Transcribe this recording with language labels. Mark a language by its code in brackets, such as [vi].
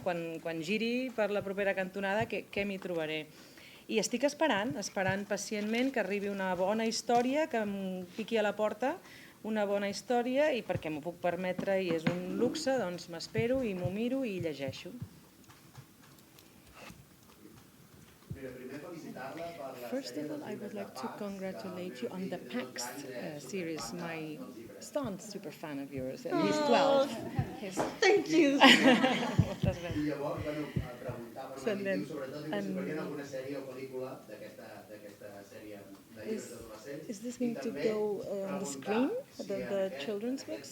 [ca] Quan giri per la propera cantonada, què m'hi trobaré? I estic esperant pacientment que arribi una bona història, que em piqui a la porta, una bona història, i perquè m'ho puc permetre i és un luxe, doncs m'espero i m'ho miro i llegeixo. [en] First of all, I would like to congratulate you on the PAX series. My son's super fan of yours, and he's 12. Thank you. [ca] Moltes gràcies. I llavors, preguntava, sobretot, si farien alguna sèrie o pel·lícula d'aquesta sèrie de llibres d'adolescents. [en] Is this going to go on the screen, the children's books?